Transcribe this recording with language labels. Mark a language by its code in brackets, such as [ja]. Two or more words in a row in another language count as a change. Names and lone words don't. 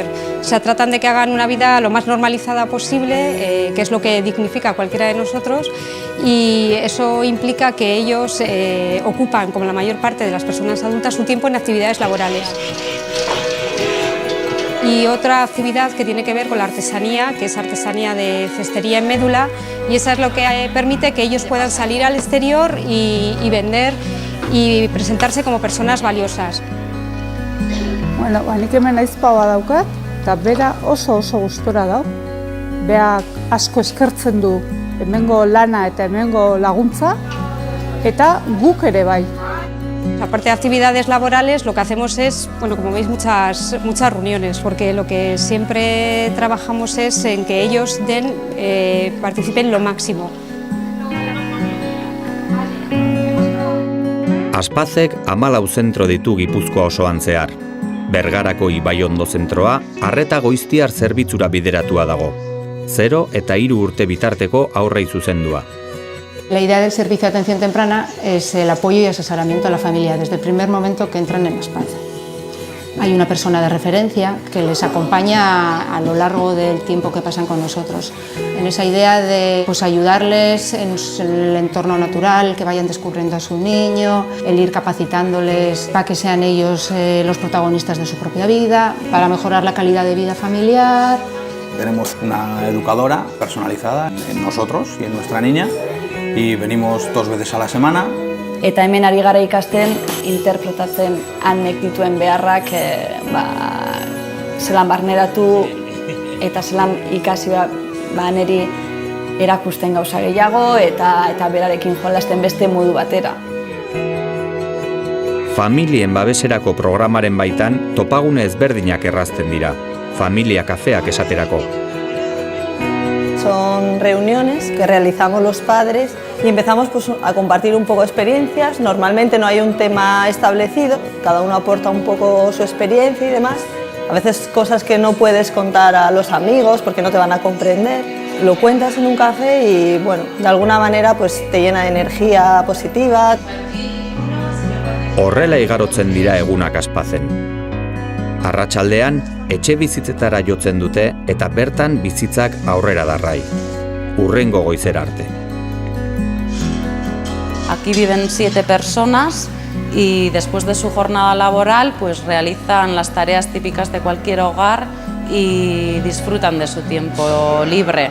[es] Se tratan de que hagan una vida lo más normalizada posible, que es lo que dignifica a cualquiera de nosotros, y eso implica que ellos ocupan, como la mayor parte de las personas adultas, su tiempo en actividades laborales. Y otra actividad que tiene que ver con la artesanía, que es artesanía de cestería en médula, y esa es lo que permite que ellos puedan salir al exterior y vender y presentarse como personas valiosas. [eu] Bueno, nik hemen aizpaua daukat, eta bera oso gustora dau. Beak asko eskertzen du hemengo lana eta hemengo laguntza, eta guk ere bai. [es] Aparte de actividades laborales, lo que hacemos es, bueno, como veis, muchas reuniones, porque lo que siempre trabajamos es en que ellos participen lo máximo. [eu] Aspazek 14 zentro ditu Gipuzkoa osoan zehar. Bergarako Ibaiondo zentroa arreta goiztiar zerbitzura bideratua dago. 0 eta 3 urte bitarteko haurrei zuzendua. [es] La idea del servicio de atención temprana es el apoyo y asesoramiento a la familia desde el primer momento que entran en Aspace. Hay una persona de referencia que les acompaña a lo largo del tiempo que pasan con nosotros. En esa idea de ayudarles en el entorno natural, que vayan descubriendo a su niño, el ir capacitándoles para que sean ellos los protagonistas de su propia vida, para mejorar la calidad de vida familiar. Tenemos una educadora personalizada en nosotros y en nuestra niña y venimos 2 veces a la semana. [eu] Eta hemen ari gara ikasten interpretatzen anek dituen beharrak zelan barneratu eta zelan ikasi neri erakusten gauza gehiago eta berarekin jolasten beste modu batera. Familien babeserako programaren baitan topagune ezberdinak errazten dira. Familia kafeak esaterako. [es] Son reuniones que realizamos los padres y empezamos a compartir un poco experiencias. Normalmente no hay un tema establecido, cada uno aporta un poco su experiencia y demás. A veces cosas que no puedes contar a los amigos porque no te van a comprender. Lo cuentas en un café y bueno, de alguna manera te llena de energía positiva. [eu] Horrela igarotzen dira egunak Aspazen. Arratsaldean etxe bizitzetara jotzen dute eta bertan bizitzak aurrera darrai. Hurrengo goizera arte. [es] Aquí viven 7 personas y después de su jornada laboral realizan las tareas típicas de cualquier hogar y disfrutan de su tiempo libre.